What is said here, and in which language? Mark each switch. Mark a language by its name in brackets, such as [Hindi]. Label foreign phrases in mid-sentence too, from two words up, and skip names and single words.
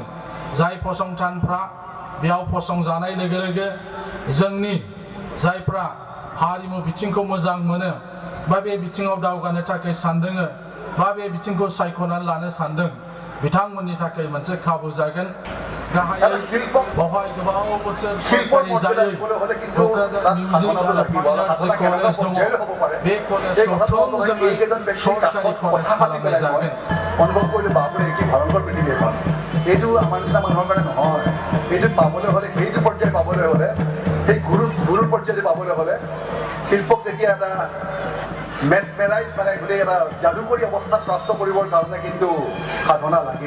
[Bodo] जाय फसंथानफ्रा बेयाव फसंजानाय लोगो लोगो जोंनि जायफ्रा हारिमु बिथिंखौ मोजां मोनो बा बे बिथिङाव दावगानो थाखाय सानदों बा बे बिथिंखौ सायख'नानै लानो सानदों, बिथांमोननि थाखाय मोनसे खाबु जागोन। गाहायै बावहाय गोबाव बोसोर सरकारि जायै क'क्राझार मिउजिक आरो फाइन आर्ट्स जे कलेज दङ, बे कलेजखौ थोंजोङै सरकारि कलेज खालामनाय जागोन। [Assamese] অনুভৱ কৰিলোঁ বাপৰে কি ভয়ংকৰ পৃথিৱী এখন। এইটো আমাৰ নিচিনা মানুহৰ কাৰণে নহয়। এইটোত পাবলৈ হ'লে, সেইটো পৰ্যায় পাবলৈ হ'লে, সেই গুৰুৰ পৰ্যায়ত পাবলৈ হ'লে শিল্পক যেতিয়া এটা মেচমেৰাইজ মানে গোটেই এটা যাদুকৰী অৱস্থাত প্ৰাপ্ত কৰিবৰ কাৰণে কিন্তু সাধনা লাগিব।